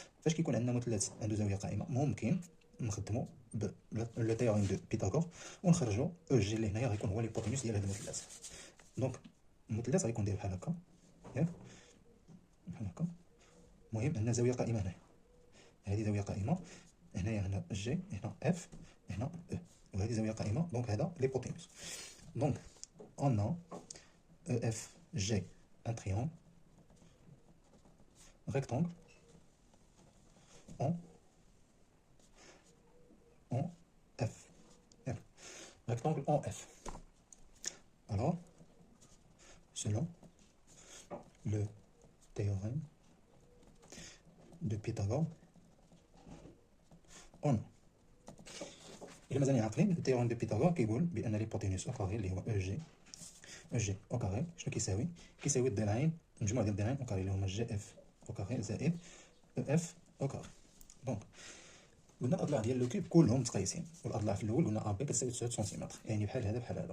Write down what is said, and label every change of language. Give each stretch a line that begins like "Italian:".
Arabic: فاش كيكون عندنا مثلث عنده زاويه قائمه ممكن نخدموا لو تيوريم دو بيتاغور ونخرجوا او جي اللي هنايا غيكون هو ليبوتينوس ديال هذا المثلث. دونك المثلث غيكون داير بحال هكا ياك، بحال هكا. المهم عندنا زاويه قائمه هنايا، هذه زاويه قائمه هنا جي، هنا اف، هنا او، وهذه زاويه قائمه. دونك هذا ليبوتينوس.
French: دونك on a EFG un triangle rectangle en F. Rectangle en F. Alors, selon le théorème de Pythagore, on a.
Arabic: إلا مازال عاقلين التيوريم دو بيتاغور كيقول بأن ليبوتينوس أو كاري اللي هو او جي أو كاري شنو كيساوي؟ كيساوي الضلعين، مجموع ديال الضلعين أو كاري اللي هما جي اف أو كاري زائد او اف أو كاري. دونك قلنا الأضلاع ديال لو كوب كلهم متقايسين، والأضلاع في الأول قلنا أ بي كتساوي 9 سنتيمتر، يعني بحال هذا بحال هذا.